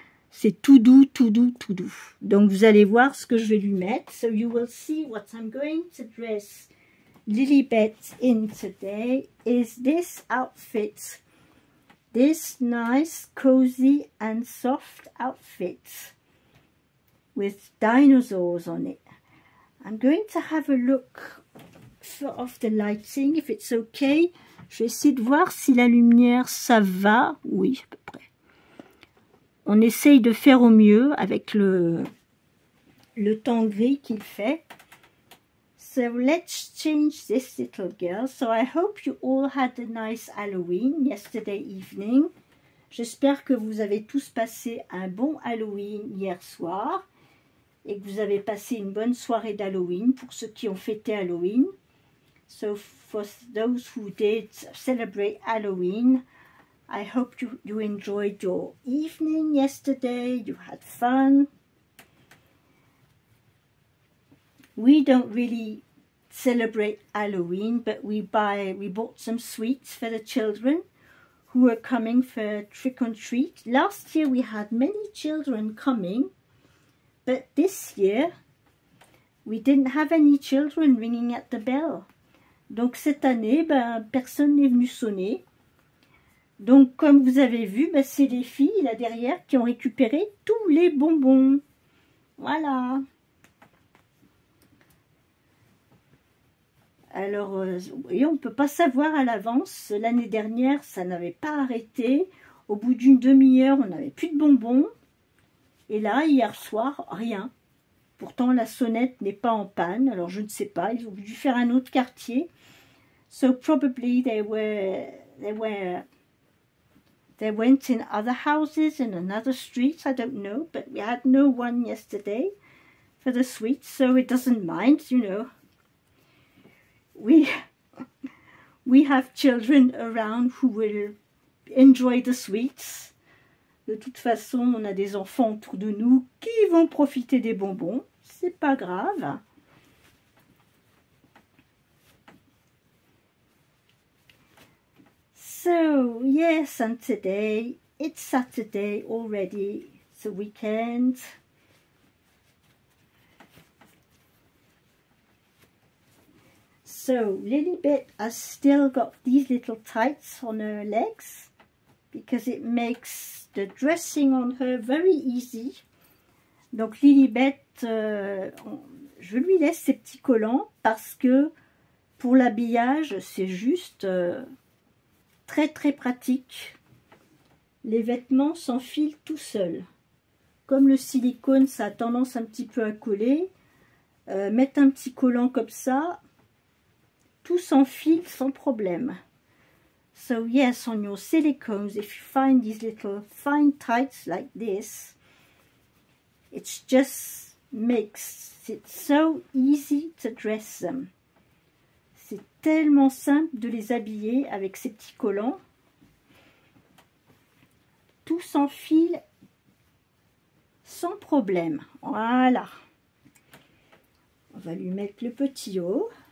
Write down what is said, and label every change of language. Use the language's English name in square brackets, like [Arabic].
[French] C'est tout doux, tout doux, tout doux. Donc, vous allez voir ce que je vais lui mettre. [English] So, you will see what I'm going to dress Lilibet in today is this outfit this nice, cozy and soft outfit with dinosaurs on it. I'm going to have a look of the lighting, if it's okay. [French] Je vais essayer de voir si la lumière, ça va. Oui, à peu près. On essaye de faire au mieux avec le temps gris qu'il fait. [English] So let's change this little girl. So I hope you all had a nice Halloween yesterday evening. [French] J'espère que vous avez tous passé un bon Halloween hier soir et que vous avez passé une bonne soirée d'Halloween pour ceux qui ont fêté Halloween. [English] So for those who did celebrate Halloween, I hope you enjoyed your evening yesterday, you had fun. We don't really celebrate Halloween, but we bought some sweets for the children who are coming for trick or treat. Last year we had many children coming, but this year we didn't have any children ringing at the bell. [French] Donc cette année, personne n'est venu sonner. Donc comme vous avez vu, c'est les filles là derrière qui ont récupéré tous les bonbons. Voilà. Alors, vous voyez, on ne peut pas savoir à l'avance. L'année dernière, ça n'avait pas arrêté. Au bout d'une demi-heure, on n'avait plus de bonbons. Et là, hier soir, rien. Pourtant, la sonnette n'est pas en panne. Alors, je ne sais pas. Ils ont dû faire un autre quartier. [English] So, probably they went in other houses, in another street. I don't know. But we had no one yesterday for the sweets. So, it doesn't mind, you know. We have children around who will enjoy the sweets. [French] De toute façon, on a des enfants autour de nous qui vont profiter des bonbons. C'est pas grave. [English] So, yes, and today, it's Saturday already. It's a weekend. So Lilibet has still got these little tights on her legs because it makes the dressing on her very easy. [French] Donc Lilibet, je lui laisse ces petits collants parce que pour l'habillage, c'est juste très très pratique. Les vêtements s'enfilent tout seuls. Comme le silicone, ça a tendance un petit peu à coller. Mettre un petit collant comme ça, tout s'enfile sans problème. [English] So yes, on your silicones, if you find these little fine tights like this, it just makes it so easy to dress them. [French] C'est tellement simple de les habiller avec ces petits collants. Tout s'enfile sans problème. Voilà. On va lui mettre le petit haut.